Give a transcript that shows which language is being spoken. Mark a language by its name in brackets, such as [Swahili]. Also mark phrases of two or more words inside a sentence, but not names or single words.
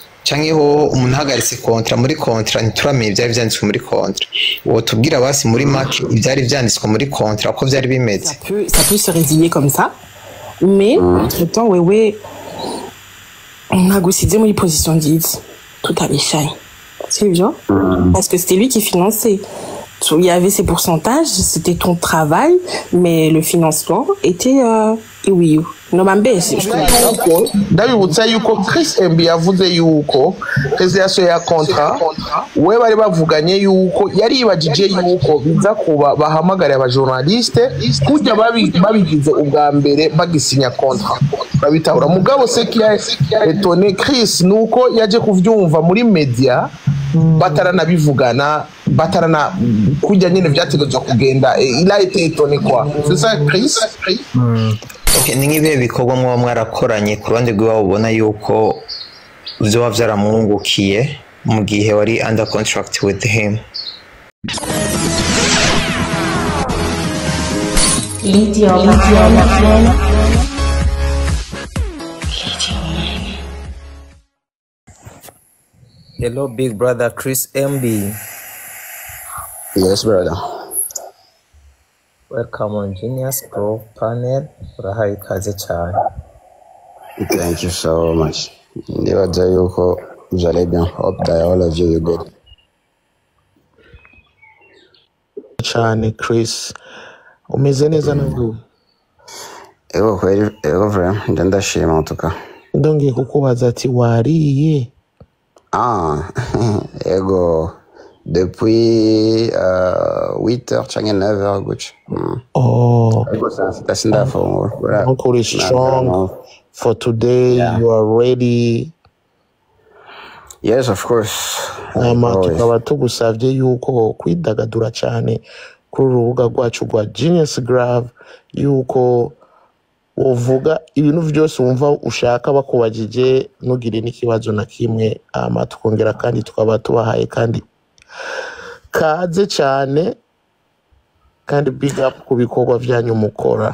[Rundi] canke ho umuntu ahagaritse kontra muri kontra ntituramenya ivyari vyanditswe muri kontra uwo tubwira basi muri make ivyari vyanditswe muri kontra uko vyari bimeze. [French] Ça peut se résigner comme ça mais entre temps [Rundi] wewe ntagusize muri position nziza tutabishaye sivyo [French] parce que c'était lui qui finançait. Il y avait ses pourcentages, c'était ton travail, mais le financement était oui. [Rundi] Ndabibutsa yuko Chris MB yavuze yuko presentation ya contrat we bari bavuganye yuko yari ibajije yuko biza kuba bahamagara aba journaliste kujya babigize ubwa mbere bagisinya contrat babitahura mugabo se kiya etone Chris nuko yaje kuvyumva muri media batarana kujya nyine vyategezwa kugenda [French] il a été étonné quoi c'est ça [Rundi] Chris. Okay, ni nk'ibihe bikorwa mwa mwarakoranye ku ruhande rw'iwabo ubona yuko vyoba vyaramwungukiye mu gihe wari [English] under contract with him? Hello, big brother Chris MB. Yes, brother. Welcome on Genius Pro panel. [Rundi] Urahaye ikaze cyane. [English] Thank you so much. [Rundi] Ndibaza yuko [French] vous allez bien. [English] Hope that all of you good. [Rundi] Cyane Chris. Umeze neza nabwo? Ego kweli, ego vraiment, ndashima [French] en tout cas. [Rundi] Ndongiye kukubaza ati wariye? Ego. [French] Depuis 8h, 9h, Gucci. Oh. [English] That's enough for Uncle is strong for today. Yeah. You are ready. Yes, of course. [Rundi] Tukaba tugusavye yuko kwidagadura cyane kuri urubuga rwacu rwa Genius Grave yuko uvuga ibintu byose wumva ushaka bakubajije ntugire n'ikibazo na kimwe tukongera kandi tukaba tubahaye kandi kaze cyane kandi [English] big up [Rundi] ku bikorwa byanyu mukora.